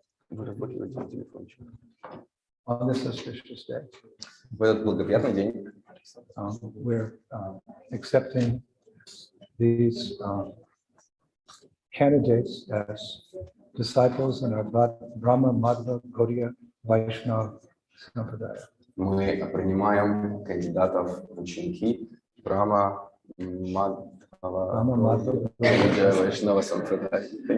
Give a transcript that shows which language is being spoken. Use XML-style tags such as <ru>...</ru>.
<ru>Вы работаете на телефончик.</ru> <en>On this auspicious day,</en> <ru>В этот благоприятный день</ru> <en>we're accepting these candidates as disciples in our Brahma Madhva Gaudiya Vaishnava Sampradaya.</en> <ru>мы принимаем кандидатов в ученики Брахма Мадхава Вайшнава Сампрадай.</ru>